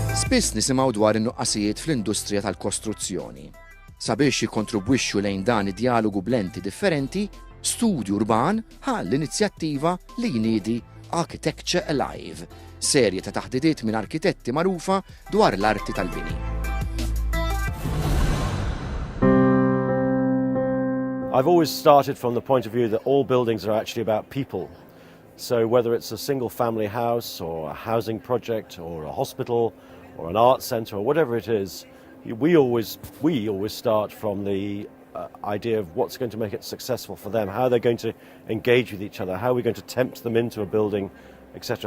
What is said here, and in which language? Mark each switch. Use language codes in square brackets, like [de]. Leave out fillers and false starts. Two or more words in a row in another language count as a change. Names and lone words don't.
[mt] Spiss nisimgħu dwar in-nuqqasijiet fl-industrija tal-kostruzzjoni. Sabiex jikkontribwixxu lejn dan id-dialogu blenti differenti, Studju Urban ħa l-inizjattiva li jniedi Architecture Alive, serje ta' taħdidiet minn arkitetti magħrufa dwar l-arti tal-bini. [en] I've always started from the point of view that all buildings are actually about people. So whether it's a single family house or a housing project or a hospital or an art centre or whatever it is, we always start from the idea of what's going to make it successful for them, how they're going to engage with each other, how we're going to tempt them into a building, etc.